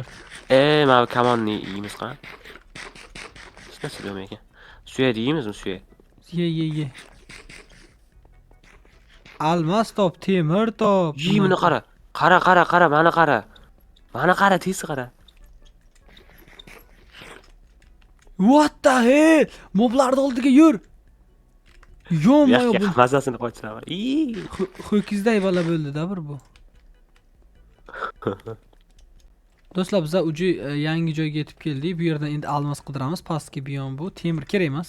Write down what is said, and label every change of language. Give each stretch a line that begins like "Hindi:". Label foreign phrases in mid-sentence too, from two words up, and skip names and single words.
Uzbek: Mana kamonni yeymiz qani? Hech narsa bo'lmay ekan. Suya deymizmi, suya? Ye. Almas top, temir top. Yemini qara. Qara, mana qara. Mana qara, tez qara.
English: What the hell?
Uzbek: Moblarning oldiga yur. Yo'q, bu mazasini qochiraman. ho'kizday bola bo'ldi-da bu. Do'stlar, biz yangi joyga yetib keldik. Bu yerdan endi almos qidiramiz. Pastki biyon bu. Temir kerak emas.